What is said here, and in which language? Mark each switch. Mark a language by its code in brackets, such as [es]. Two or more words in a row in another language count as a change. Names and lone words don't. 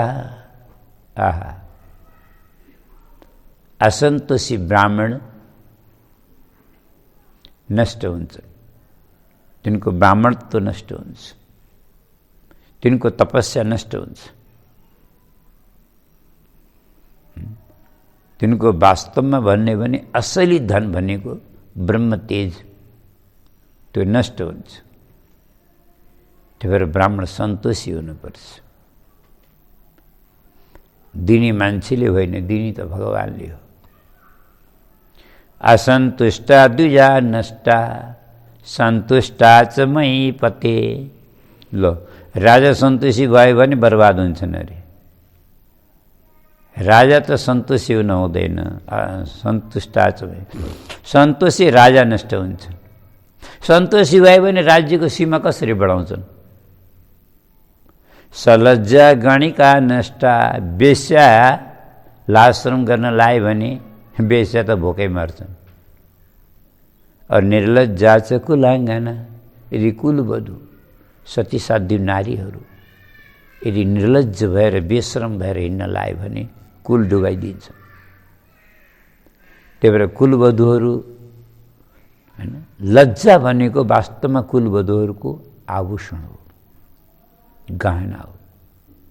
[ne] आहा, असन्तोषी ब्राह्मण नष्ट हुन्छ, तिनको ब्राह्मणत्व नष्ट हुन्छ, तिनको तपस्या नष्ट हुन्छ, तिनको वास्तवमा भन्ने भने असली धन भनेको ब्रह्म तेज, त्यो नष्ट हुन्छ। त्यही भएर ब्राह्मण सन्तोषी हुनुपर्छ। दिने मान्छेले होइन, दिने त भगवानले हो। [sa] असन्तुष्टा द्विजा नष्टा सन्तुष्टा च मयि पते। [ne] लो, राजा सन्तोषी भयो भने बर्बाद हुन्छन् अरे। राजा त सन्तोषी हुन हुँदैन, [sa] सन्तुष्टा च [ne] भए सन्तोषी राजा नष्ट हुन्छ। सन्तोषी भयो भने राज्यको सीमा कसरी बढाउँछन्? [sa] सलज्जा गणिका नष्टा। [ne] वेश्या लाश्रम गर्न लायो भने वेश्या त भोकै मर्छन्। [sa] और निर्लज्जा च कुलाङ्गना। [ne] यदि कुलवधु सतीसाध्य नारीहरू यदि निर्लज्ज भएर बेश्रम भएर हिँड्न लायो भने कुल डुबाइदिन्छ। त्यही भएर कुलवधुहरू हैन, लज्जा भनेको वास्तवमा कुलवधुहरूको आभूषण हो, गहना हो।